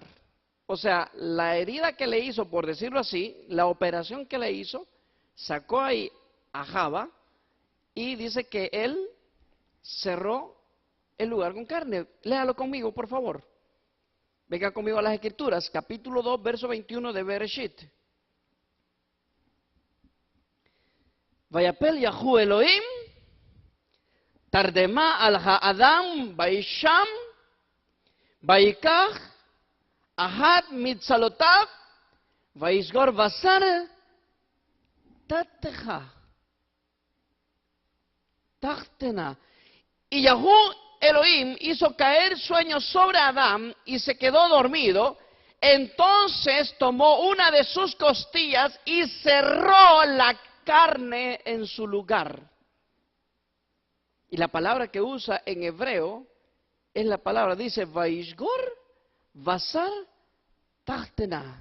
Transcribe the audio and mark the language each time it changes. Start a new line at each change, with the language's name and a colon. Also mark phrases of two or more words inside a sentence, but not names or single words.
Spanish: O sea, la herida que le hizo, por decirlo así, la operación que le hizo, sacó ahí a Java y dice que él cerró el lugar con carne. Léalo conmigo, por favor. Venga conmigo a las Escrituras, capítulo 2, verso 21 de Bereshit.
Hebrew: ויפל יהו אלהים תרדמה על האדם ויישן ויקח אחת מצלעתיו ויסגר בשר תחתה תחתנה.
Spanish: Y Yahú Elohim hizo caer sueño sobre Adán y se quedó dormido. Entonces tomó una de sus costillas y cerró la carne en su lugar. Y la palabra que usa en hebreo es la palabra, dice,
Hebrew: ויסגר בשר תחתנה.